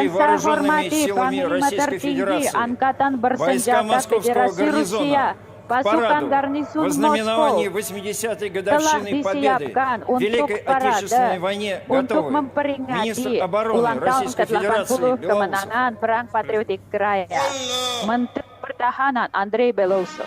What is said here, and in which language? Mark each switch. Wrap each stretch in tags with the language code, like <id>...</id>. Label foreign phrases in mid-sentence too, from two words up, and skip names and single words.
<id>Yang saya</id> <ru>Вооруженными</ru> <id>hormati</id> <ru>силами</ru> <id>Panglima</id> <ru>Российской</ru> <id>Tertinggi</id> <ru>Федерации,</ru> <id>Angkatan</id> <ru>войска</ru> <id>Bersenjata</id> <ru>Московского</ru> <id>Federasi Rusia,</id> <ru>гарнизона, к</ru> <id>pasukan</id> <ru>параду</ru> <id>garnisun</id> <ru>во знаменовании</ru> <id>Moskow</id> <ru>80-й</ru> <id>telah</id> <ru>годовщины Победы</ru> <id>disiapkan</id> <ru>в</ru> <id>untuk</id> <ru>Великой</ru> <id>parade</id> <ru>Отечественной войне</ru> <id>untuk</id> <ru>готовы</ru> <id>memperingati</id> <ru>министр обороны</ru> <id>ulang tahun</id> <ru>Российской Федерации</ru> <id>ke-80</id> <ru>Белоусов.</ru> <id>kemenangan Perang Patriotik Raya. Menteri Pertahanan Andrei Belousov.</id>